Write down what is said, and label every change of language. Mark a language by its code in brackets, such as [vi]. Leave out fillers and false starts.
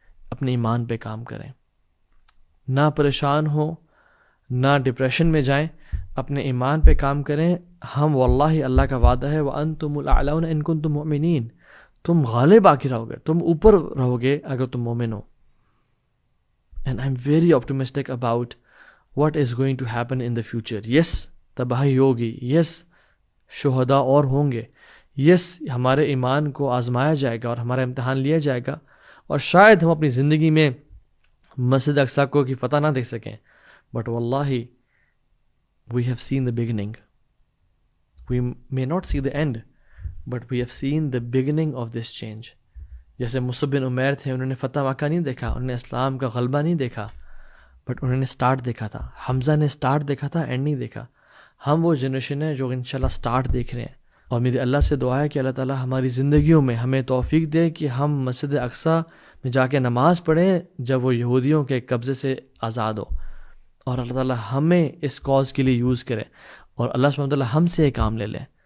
[ur] اپنے ایمان پہ کام کریں, نہ پریشان ہو, نہ ڈپریشن میں جائیں, اپنے ایمان پہ کام کریں. ہم واللہ اللہ کا وعدہ ہے [ar] وَأَنْتُمُ الْأَعْلَوْنَ إِن كُنتُم مُؤْمِنِينَ, [ur] تم غالب آ کے رہو گے, تم اوپر رہو گے اگر تم مومن ہو. [en] And I'm very optimistic about what is going to happen in the future. [ur] Yes, تباہی ہوگی, yes, شہداء اور ہوں گے, yes, ہمارے ایمان کو آزمایا جائے گا اور ہمارا امتحان لیا جائے گا, اور شاید ہم اپنی زندگی میں مسجد اقصیٰ کو کی فتح نہ دیکھ سکیں, but واللہ [en] we have seen the beginning. We may not see the end, but we have seen the beginning of this change. [ur] جیسے مصعب بن عمیر تھے, انہوں نے فتح مکہ نہیں دیکھا, انہوں نے اسلام کا غلبہ نہیں دیکھا, بٹ انہوں نے سٹارٹ دیکھا تھا. حمزہ نے سٹارٹ دیکھا تھا, اینڈ نہیں دیکھا. ہم وہ جنریشن ہے جو انشاءاللہ سٹارٹ دیکھ رہے ہیں, اور میری اللہ سے دعا ہے کہ اللہ تعالیٰ ہماری زندگیوں میں ہمیں توفیق دے کہ ہم مسجد اقصیٰ میں جا کے نماز پڑھیں جب وہ یہودیوں کے قبضے سے آزاد ہو, اور اللہ تعالیٰ ہمیں اس کاز کے لیے یوز کرے, اور اللہ سبحانہ وتعالیٰ ہم سے یہ کام لے لیں.